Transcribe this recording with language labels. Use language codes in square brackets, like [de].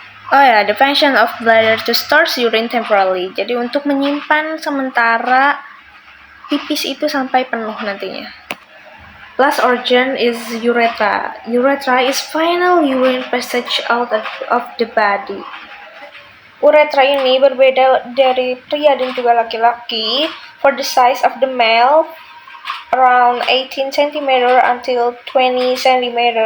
[en] Oh ya, the function of bladder to store urine temporarily. [id] Jadi untuk menyimpan sementara pipis itu sampai penuh nantinya. [en] Last organ is urethra. Urethra is final urine passage out of the body. [id] Uretra ini berbeda dari pria dan juga laki-laki. [en] For the size of the male, around 18 cm until 20 cm.